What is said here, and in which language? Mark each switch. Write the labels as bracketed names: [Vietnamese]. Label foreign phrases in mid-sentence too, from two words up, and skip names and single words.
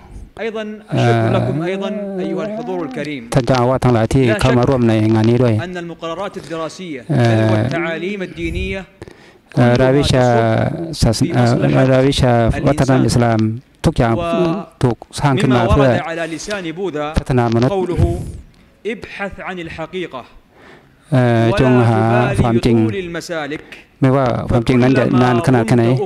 [Arabic] أيضا أشكر لكم أيضا أيها الحضور الكريم [Thai] ท่านเจ้าอาวาสทั้งหลายที่เข้ามาร่วมในงานนี้ด้วย [Arabic] أن المقررات الدراسية والتعاليم الدينية [Thai] รายวิชาศาสนารายวิชาวัฒนธรรมอิสลามทุกอย่างถูกสร้างขึ้นมาเพื่อพัฒนามนุษย์จงหาความจริงไม่ว่าความจริงนั้นจะนานขนาดไหน